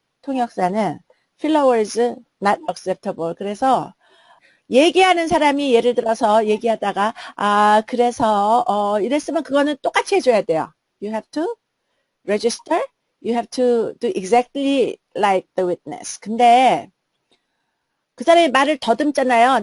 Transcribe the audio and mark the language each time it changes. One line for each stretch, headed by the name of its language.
English: 통역사는 필러 월즈 not acceptable.
Korean: 그래서 얘기하는 사람이 예를 들어서 얘기하다가 그래서 이랬으면 그거는 똑같이 해줘야 돼요.
English: You have to register. You have to do exactly like the witness.
Korean: 근데 그 사람이 말을 더듬잖아요.